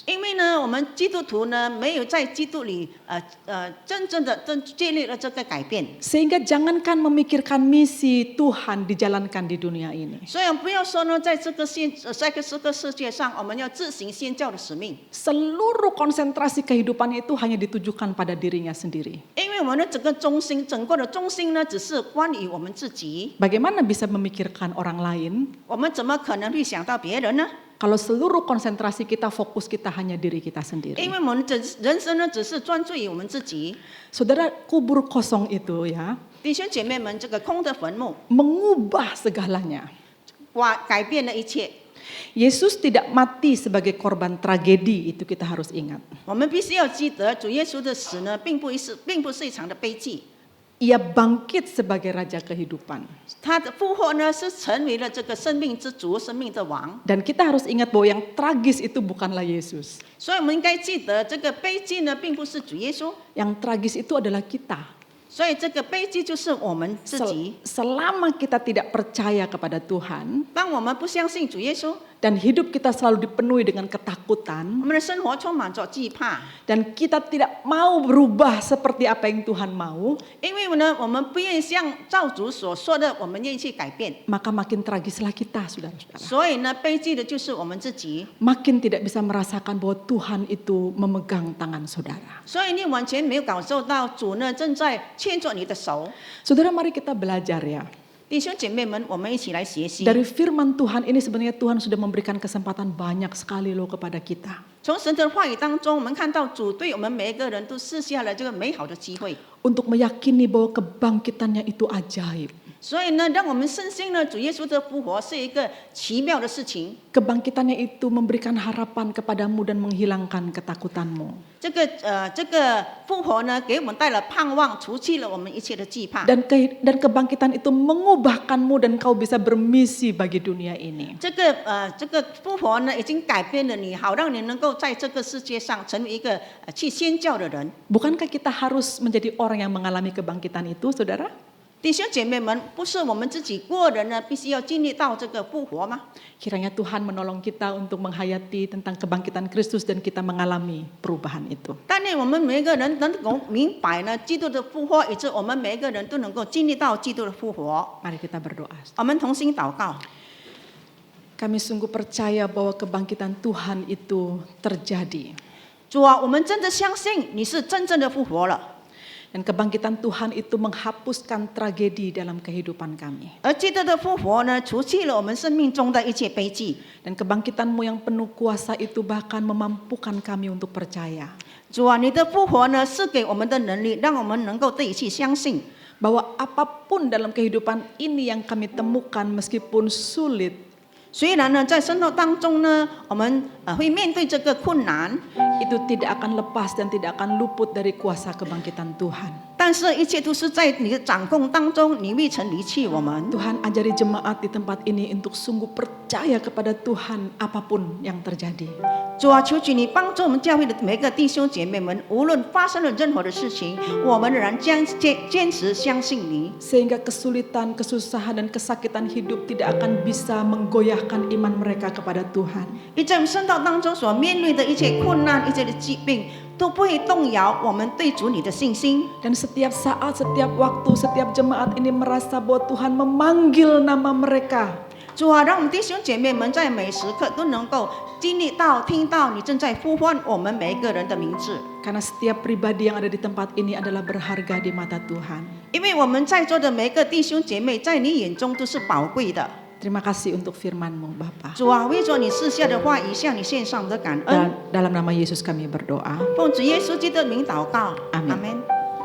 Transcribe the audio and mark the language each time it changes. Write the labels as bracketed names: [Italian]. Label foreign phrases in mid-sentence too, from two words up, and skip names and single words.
[Chinese] 因为呢，我们基督徒呢没有在基督里真正的建立了这个改变， [Indonesian] Sehingga jangankan memikirkan misi Tuhan dijalankan di dunia ini. [Chinese] 所以不要说呢，在这个世界上，我们要自行宣教的使命， [Indonesian] Seluruh konsentrasi kehidupannya itu hanya ditujukan pada dirinya sendiri. [Chinese] 因为我们的整个的中心呢，只是关于我们自己， [Indonesian] Bagaimana bisa memikirkan orang lain [Chinese] 我们怎么可能会想到别人呢？ [Indonesian] kalau seluruh konsentrasi kita, fokus kita hanya diri kita [Chinese] 因 [Indonesian] sendiri? [Chinese] 为我们的人生呢，只是专注于我们自己。 [Indonesian] Saudara, kubur kosong itu ya [Chinese] 弟兄姐妹们，这个空的坟墓， [Indonesian] mengubah segalanya. [Chinese] 改变了一切。 [Indonesian] Yesus tidak mati sebagai korban tragedi, itu kita harus ingat. [Chinese] 我们必须要记得，主耶稣的死呢，并不是一场的悲剧， [Indonesian] Ia bangkit sebagai raja kehidupan. [Chinese] 他的复活呢，是成为了这个生命之主、生命的王。 [Indonesian] Dan kita harus ingat bahwa yang tragis itu bukanlah Yesus. [Chinese] 所以我们应该记得，这个悲剧呢，并不是主耶稣， [Indonesian] Yang tragis itu adalah kita. [Chinese] 所以这个悲剧就是我们自己。 [Indonesian] Selama kita tidak percaya kepada Tuhan [Chinese] 当我们不相信主耶稣， [Indonesian] dan hidup kita selalu dipenuhi dengan ketakutan [Chinese] 我们的生活充满着惧怕， [Indonesian] dan kita tidak mau berubah seperti apa yang Tuhan mau, [Chinese] 因为呢，我们不愿意像照主所说的，我们愿意去改变。 [Indonesian] maka makin tragislah kita, saudara-saudara. [Chinese] 所以呢，悲剧的就是我们自己。 [Indonesian] Makin tidak bisa merasakan bahwa Tuhan itu memegang tangan saudara. [Chinese] 所以你完全没有感受到主呢正在牵着你的手。 [Indonesian] Saudara, mari kita belajar ya. [Chinese] 弟兄姐妹们，我们一起来学习。 [Indonesian] Dari firman Tuhan ini sebenarnya Tuhan sudah memberikan kesempatan banyak sekali loh kepada kita. [Chinese] 从神的话语当中，我们看到主对我们每一个人都赐下了这个美好的机会。 [Indonesian] Untuk meyakini bahwa kebangkitannya itu ajaib. [Chinese] 所以呢，让我们深信呢，主耶稣的复活是一个奇妙的事情。 [Indonesian] Kebangkitannya itu memberikan harapan kepadamu dan menghilangkan ketakutanmu. [Chinese] 这个复活呢，给我们带了盼望，除去了我们一切的惧怕。 [Indonesian] Dan kebangkitan itu mengubahkanmu dan kau bisa bermisi bagi dunia ini. [Chinese] 这个复活呢，已经改变了你，好让你能够在这个世界上成为一个去宣教的人。 [Indonesian] Bukankah kita harus menjadi orang yang mengalami kebangkitan itu, saudara? [Chinese] 弟兄姐妹们，不是我们自己个人呢，必须要经历到这个复活吗？ [Indonesian] Kiranya Tuhan menolong kita untuk menghayati tentang kebangkitan Kristus dan kita mengalami perubahan itu. [Chinese] 但愿我们每一个人能够明白呢，基督的复活，以致我们每一个人都能够经历到基督的复活。 [Indonesian] Mari kita berdoa. [Chinese] 我们同心祷告。 [Indonesian] Kami sungguh percaya bahwa kebangkitan Tuhan itu terjadi. [Chinese] 主啊，我们真的相信你是真正的复活了。 [Indonesian] Dan kebangkitan Tuhan itu menghapuskan tragedi dalam kehidupan kami. [Chinese] 而基督的复活呢，除去了我们生命中的一切悲剧。 [Indonesian] Dan kebangkitanmu yang penuh kuasa itu bahkan memampukan kami untuk percaya. [Chinese] 主啊，你的复活呢，是给我们的能力，让我们能够得以去相信。 [Indonesian] bahwa apapun dalam kehidupan ini yang kami temukan meskipun sulit, [Chinese] 虽然呢，在生活当中呢，我们会面对这个困难， [Indonesian] itu tidak akan lepas dan tidak akan luput dari kuasa kebangkitan Tuhan. [Chinese] 但是一切都是在你的掌控当中，你未曾离弃我们。 [Indonesian] Tuhan ajari jemaat di tempat ini untuk sungguh percaya kepada Tuhan apapun yang terjadi. [Chinese] 主啊，求主你帮助我们教会的每个弟兄姐妹们，无论发生了任何的事情，我们仍然坚持相信你。 [Indonesian] Sehingga kesulitan, kesusahan dan kesakitan hidup tidak akan bisa menggoyahkan iman mereka kepada Tuhan. [Chinese] 一在我们生道当中所面对的一切困难、一切的疾病，都不会动摇我们对主你的信心。 [Indonesian] Dan setiap saat, setiap waktu, setiap jemaat ini merasa bahwa Tuhan memanggil nama mereka. [Chinese] 主啊，让我们弟兄姐妹们在每时刻都能够经历到、听到你正在呼唤我们每一个人的名字。 [Indonesian] Karena setiap pribadi yang ada di tempat ini adalah berharga di mata Tuhan. [Chinese] 因为我们在座的每一个弟兄姐妹，在你眼中都是宝贵的。 [Indonesian] Terima kasih untuk firman-Mu, Bapa. [Chinese] 主啊，为着你赐下的话语，向你献上我们的感恩。 [Indonesian] Dan dalam nama Yesus kami berdoa. [Chinese] 奉主耶稣基督的名祷告， [Indonesian] Amin. [Chinese] Amen